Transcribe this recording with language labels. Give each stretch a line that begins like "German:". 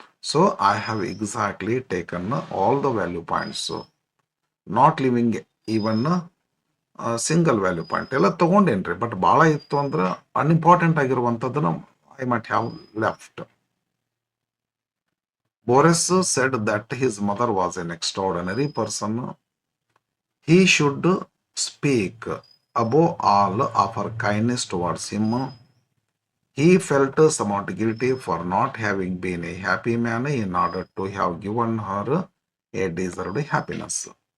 English: So I have exactly taken all the value points, not leaving even a single value point.
Kannada: ಎಲ್ಲ ತಗೊಂಡೇನ್ರಿ, but ಭಾಳ ಇತ್ತು ಅಂದ್ರೆ unimportant ಆಗಿರುವಂಥದ್ದನ್ನು
English: I might have left. Boris said that his mother was an extraordinary person. He should speak above all of her kindness towards him. He felt somewhat guilty for not having been a happy man in order to have given her a deserved happiness.